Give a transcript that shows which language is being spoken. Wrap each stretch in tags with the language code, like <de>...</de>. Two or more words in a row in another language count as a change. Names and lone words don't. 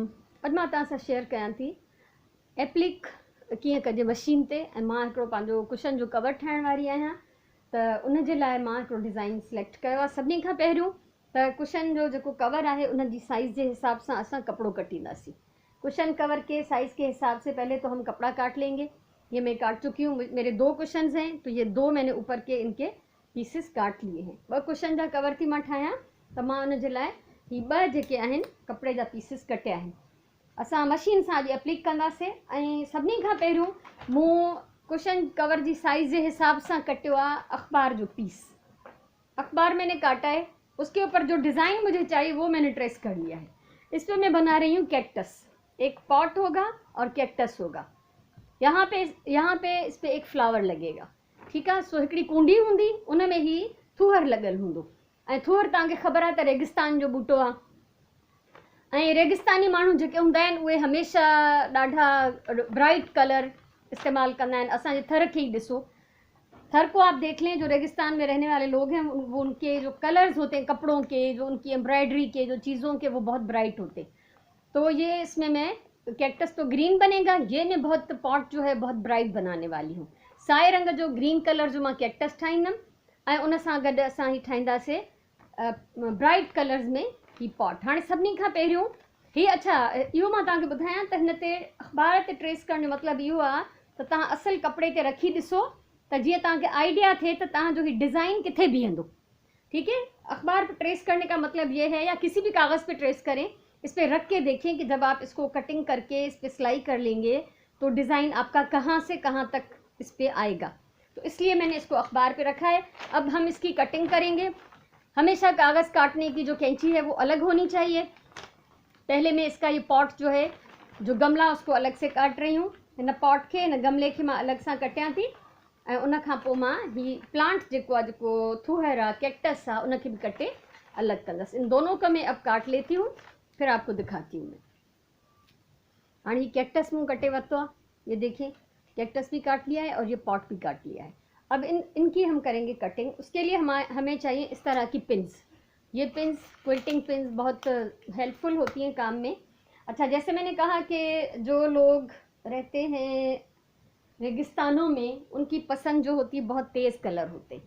<sd>अॼु मां तव्हां सां शेयर कयां थी एप्लिक कीअं कजे मशीन ते। ऐं मां हिकिड़ो पंहिंजो कुशन जो कवर ठाहिण वारी आहियां, त उन जे लाइ मां हिकिड़ो डिज़ाइन सिलेक्ट कयो आहे। सभिनी खां पहिरियों त कुशन जो जेको कवर आहे उन जी साइज़ जे हिसाब सां असां कपिड़ो कटींदासीं।</sd> <en>cushion cover</en> <ur>کے سائز کے حساب سے پہلے تو ہم کپڑا کاٹ لیں گے. یہ میں کاٹ چکی ہوں، میرے 2 کشنز ہیں، تو یہ 2 میں نے اوپر کے ان کے پیسز کاٹ لیے ہیں.</ur> <sd>2 कुशन जा कवर थी मां ठाहियां, त मां उन जे लाइ ही 2 जेके आहिनि कपिड़े जा पीसिस कटिया आहिनि। असां मशीन सां अॼु एप्लिक कंदासीं। ऐं सभिनी खां पहिरियों मूं</sd> <en>कुशन कवर</en> <sd>जी साइज़ जे हिसाब सां कटियो आहे अखबार जो पीस।</sd> <ur>اخبار میں نے کاٹا ہے، اس کے اوپر جو ڈیزائن مجھے چاہیے وہ میں نے ٹریس کر لیا ہے. اس پر میں بنا رہی ہوں کیکٹس۔ ایک پاٹ ہوگا اور کیکٹس ہوگا. یہاں پے اس پے ایک فلاور لگے گا، ٹھیک ہے.</ur> <sd>सो हिकिड़ी कुंडी हूंदी, उन में ही थूहर लॻल हूंदो। ऐं थूहर तव्हांखे ख़बर आहे त रेगिस्तान जो बूटो आहे। ऐं रेगिस्तानी माण्हू जेके हूंदा आहिनि उहे हमेशह ॾाढा</sd> <en>ब्राइट कलर</en> <sd>इस्तेमालु कंदा आहिनि। असांजे थर खे ई ॾिसो,</sd> <ur>تھر کو آپ دیکھ لیں، جو ریگستان میں رہنے والے لوگ ہیں وہ ان کے جو کلرز ہوتے ہیں کپڑوں کے، جو ان کی ایمبرائڈری کے جو چیزوں کے، وہ بہت برائٹ ہوتے. تو یہ اس میں میں کیکٹس تو گرین بنے گا، یہ میں بہت پاٹ جو ہے بہت برائٹ بنانے والی ہوں.</ur> <sd>साए रंग जो</sd> <en>ग्रीन कलर</en> <sd>जो मां कैक्टस ठाहींदमि, ऐं उन सां गॾु असां ही ठाहींदासीं</sd> <en>ब्राइट कलर्स</en> <sd>में ही पॉट। हाणे सभिनी खां पहिरियों ही अच्छा इहो मां तव्हांखे ॿुधायां त हिन ते अख़बार ते ट्रेस करण जो मतिलबु इहो आहे त तव्हां असुल कपिड़े ते रखी ॾिसो, त जीअं तव्हांखे आइडिया थिए त तव्हांजो ही डिज़ाइन किथे बीहंदो।</sd> <ur>ٹھیک ہے، اخبار پر ٹریس کرنے کا مطلب یہ ہے، یا کسی بھی کاغذ پے ٹریس کریں، اس پر رکھ کے دیکھیں کہ جب آپ اس کو کٹنگ کر کے اس پر سلائی کر لیں گے تو ڈیزائن آپ کا کہاں سے کہاں تک اس پر آئے گا. تو اس لیے میں نے اس کو اخبار پے رکھا ہے. اب ہم اس کی کٹنگ کریں گے. ہمیشہ کاغذ کاٹنے کی جو قینچی ہے وہ الگ ہونی چاہیے. پہلے میں اس کا یہ پاٹ جو ہے، جو گملا، اس کو الگ سے کاٹ رہی ہوں. ان پاٹ کے ان گملے کے</ur> <sd>मां अलग सां कटियां थी, ऐं उन खां पोइ मां ही प्लांट जेको आहे, जेको थूहर आहे, कैक्टस आहे, उनखे भी कटे अलग कंदसि।</sd> <ur>ان دونوں کا میں اب کاٹ لیتی ہوں، پھر آپ کو دکھاتی ہوں میں.</ur> <sd>हाँ, ये कैक्टस मूँ कटे वरतो आहे,</sd> <ur>یہ دیکھیے کیکٹس بھی کاٹ لیا ہے اور یہ پاٹ بھی کاٹ لیا ہے. اب ان کی ہم کریں گے کٹنگ. اس کے لیے ہمیں چاہیے اس طرح کی پنز۔ یہ پنز,</ur> <en>quilting pins,</en> <ur>بہت ہیلپ فل ہوتی ہیں کام میں. اچھا، جیسے میں نے کہا کہ جو لوگ رہتے ہیں ریگستانوں میں، ان کی پسند جو ہوتی ہے بہت تیز کلر ہوتے ہیں.</ur>